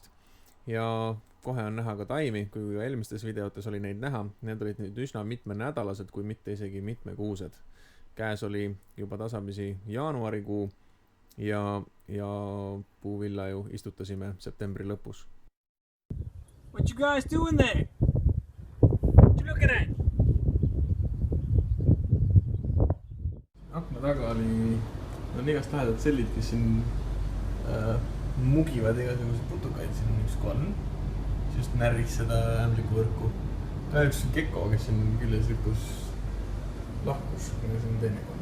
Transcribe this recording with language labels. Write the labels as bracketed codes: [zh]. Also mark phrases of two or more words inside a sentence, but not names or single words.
[et] Ja kohe on näha ka taimi, kui eelmistes videotes oli neid näha. Need olid nüüd üsna mitmenädalased, kui mitte isegi mitmekuused. Käes oli juba tasapisi jaanuarikuu ja puuvilla ju istutasime septembri lõpus. [en] What you guys doing there? What you looking at? [et] Akna taga on igast lähedalt sellid, kes siin mugivad igasuguseid putukaid. Siin on üks kolm, siis just närris seda ämbliku võrku. Ka üks kekko, kes siin küljes ripus lahkus, aga see on teine kolm.